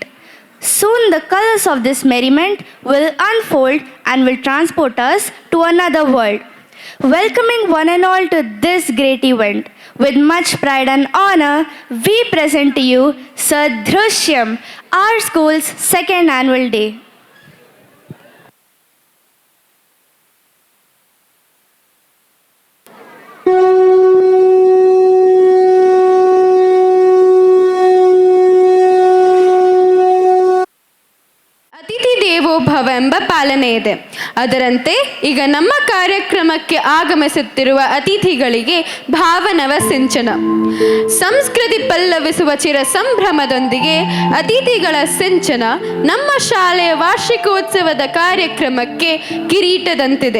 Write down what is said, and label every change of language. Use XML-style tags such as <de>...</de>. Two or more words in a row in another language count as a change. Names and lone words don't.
<en>Soon the colors of this merriment will unfold and will transport us to another world. Welcoming one and all to this great event, with much pride and honor, we present to you Sadrushyam, our school's second annual day.</en> <sa>ಅತಿಥಿ ದೇವೋ ಭವ</sa> <kn>ಎಂಬ ಪಾಲನೆ ಇದೆ. ಅದರಂತೆ ಈಗ ನಮ್ಮ ಕಾರ್ಯಕ್ರಮಕ್ಕೆ ಆಗಮಿಸುತ್ತಿರುವ ಅತಿಥಿಗಳಿಗೆ ಭಾವನವ ಸಿಂಚನ. ಸಂಸ್ಕೃತಿ ಪಲ್ಲವಿಸುವ ಚಿರ ಸಂಭ್ರಮದೊಂದಿಗೆ ಅತಿಥಿಗಳ ಸಿಂಚನ ನಮ್ಮ ಶಾಲೆಯ ವಾರ್ಷಿಕೋತ್ಸವದ ಕಾರ್ಯಕ್ರಮಕ್ಕೆ ಕಿರೀಟದಂತಿದೆ.</kn>